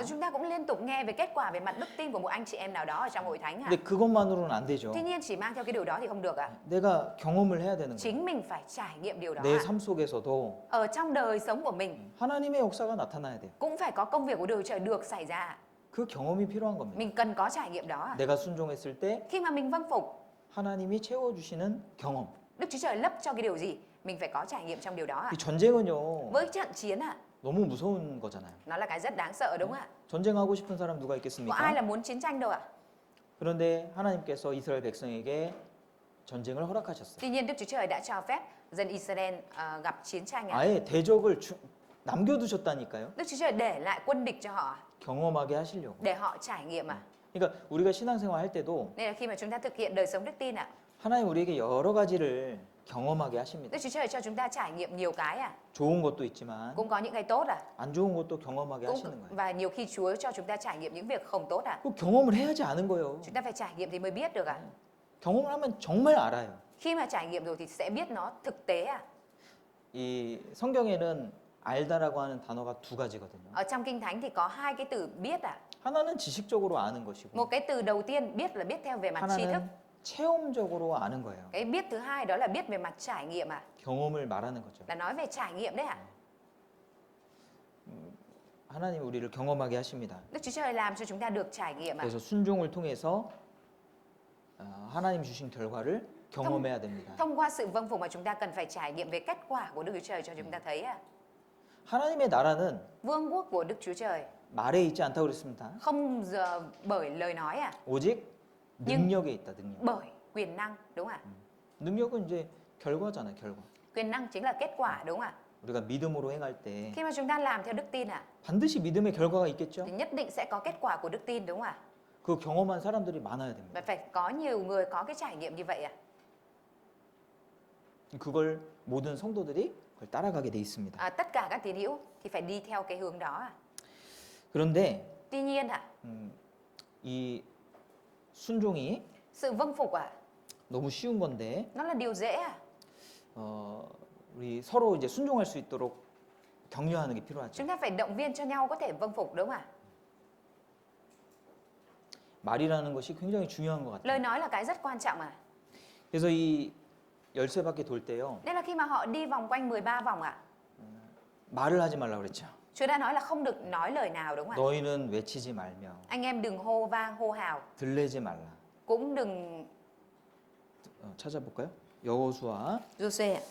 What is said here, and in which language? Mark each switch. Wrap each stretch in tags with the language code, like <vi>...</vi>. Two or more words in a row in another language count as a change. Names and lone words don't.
<vi>chúng ta cũng liên tục nghe về kết quả về mặt đức tin của một anh chị em nào đó ở trong hội thánh ạ.</vi> <ko>근데 그것만으로는 안 되죠.</ko> <vi>Tuy nhiên chỉ mang theo cái điều đó thì không được ạ.</vi> <ko>내가 경험을 해야 되는 거예요.</ko> <vi>Chính mình phải trải nghiệm điều đó</vi> <ko>내</ko> <vi>ạ.</vi> <ko>삶 속에서도</ko> <vi>Ở trong đời sống của mình</vi> <ko>하나님의 역사가 나타나야 돼요.</ko> <vi>cũng phải có công việc của Đức Chúa Trời được xảy ra ạ.</vi> <ko>그 경험이 필요한 겁니다.</ko> <vi>Mình cần có trải nghiệm đó ạ.</vi> <ko>내가 순종했을 때</ko> <vi>Khi mà mình vâng phục,</vi> <ko>하나님이 채워주시는 경험.</ko> <vi>Đức Chúa Trời lấp cho cái điều gì, mình phải có trải nghiệm trong điều đó ạ.</vi> <ko>이 전쟁은요</ko> <vi>Với trận chiến ạ,</vi> <ko>너무 무서운 거잖아요.</ko> <vi>nó là cái rất đáng sợ đúng không ạ?</vi> <ko>전쟁하고 싶은 사람 누가</ko> <vi>Có ai</vi> <ko>있겠습니까?</ko> <vi>là muốn chiến tranh đâu ạ?</vi> <ko>그런데 하나님께서 이스라엘 백성에게 전쟁을 허락하셨어요.</ko> <vi>Tuy nhiên Đức Chúa Trời đã cho phép dân Israel gặp chiến tranh ạ.</vi> <ko>아예 대적을 남겨두셨다니까요.</ko> <vi>Đức Chúa Trời để lại quân địch cho họ</vi> <ko>경험하게 하시려고.</ko> <vi>để họ trải nghiệm ạ.</vi> <ko>그러니까 우리가 신앙생활 할 때도</ko> <vi>Nên là khi mà chúng ta thực hiện đời sống đức tin ạ,</vi> <ko>하나님 우리에게 여러 가지를 경험하게 하십니다.</ko> <vi>Đức Chúa Trời cho chúng ta trải nghiệm nhiều cái ạ.</vi> <ko>좋은 것도 있지만</ko> <vi>Cũng có những cái tốt ạ.</vi> <ko>안 좋은 것도 경험하게 하시는 거예요.</ko> <vi>Và nhiều khi Chúa cho chúng ta trải nghiệm những việc không tốt ạ.</vi> <ko>그 경험을 해야지 아는 거예요.</ko> <vi>Chúng ta phải trải nghiệm thì mới biết được ạ.</vi> <ko>경험을 하면 정말 알아요.</ko> <vi>Khi mà trải nghiệm rồi thì sẽ biết nó thực tế ạ.</vi> <ko>이 성경에는 알다라고 하는 단어가 두 가지거든요.</ko> <vi>Ở trong Kinh Thánh thì có hai cái từ biết ạ.</vi> <ko>하나는 지식적으로 아는 것이고</ko> <vi>Một cái từ đầu tiên biết là biết theo về mặt tri thức.</vi> <ko>하나는 체험적으로 아는 거예요.</ko> <vi>Cái biết thứ hai đó là biết về mặt trải nghiệm ạ.</vi> <ko>경험을 말하는 거죠.</ko> <vi>Là nói về trải nghiệm đấy ạ.</vi> <ko>하나님 우리를 경험하게 하십니다.</ko> <vi>Đức Chúa Trời làm cho chúng ta được trải nghiệm ạ.</vi> <ko>그래서 순종을 통해서 하나님 주신 결과를 경험해야 됩니다.</ko> <vi>Thông qua sự vâng phục mà chúng ta cần phải trải nghiệm về kết quả của Đức Chúa Trời cho chúng ta thấy ạ.</vi> <ko>하나님의 나라는</ko> <vi>Vương quốc của Đức Chúa Trời</vi> <ko>말에 있지 않다고 그랬습니다.</ko> <vi>không bởi lời nói ạ,</vi> <ko>오직 능력에 있다. 능력.</ko> <vi>bởi quyền năng đúng không ạ?</vi> <ko>능력은 이제 결과잖아요. 결과.</ko> <vi>Quyền năng chính là kết quả đúng không ạ?</vi> <ko>우리가 믿음으로 행할 때</ko> <vi>Khi mà chúng ta làm theo đức tin ạ,</vi> <ko>반드시 믿음의 결과가 있겠죠.</ko> <vi>thì nhất định sẽ có kết quả của đức tin đúng không ạ?</vi> <ko>그 경험한 사람들이 많아야 됩니다.</ko> <vi>Và phải có nhiều người có cái trải nghiệm như vậy ạ.</vi> <ko>그걸 모든 성도들이 그걸 따라가게 돼 있습니다.</ko> <vi>Tất cả các tín hữu thì phải đi theo cái hướng đó ạ.</vi> <ko>그런데</ko> <vi>Tuy nhiên ạ,</vi> <ko>이 순종이</ko> <vi>sự vâng phục ạ,</vi> <ko>너무 쉬운 건데</ko> <vi>nó là điều dễ ạ.</vi> <ko>우리 서로 이제 순종할 수 있도록 격려하는 게 필요하죠.</ko> <vi>Chúng ta phải động viên cho nhau có thể vâng phục đúng không ạ?</vi> <ko>말이라는 것이 굉장히 중요한 것 같아요.</ko> <vi>Lời nói là cái rất quan trọng ạ.</vi> <ko>그래서 이 13바퀴 돌 때요.</ko> <vi>Nên là khi mà họ đi vòng quanh 13 vòng ạ,</vi> <ko>말을 하지 말라고 그랬죠.</ko> <vi>Chúa đã nói là không được nói lời nào đúng không ạ?</vi> <ko>너희는 외치지 말며</ko> <vi>Anh em đừng hô vang hô hào,</vi> <ko>들레지 말라.</ko> <vi>cũng đừng</vi> <ko>찾아볼까요? 여호수아</ko> <vi>Giô-suê ạ,</vi>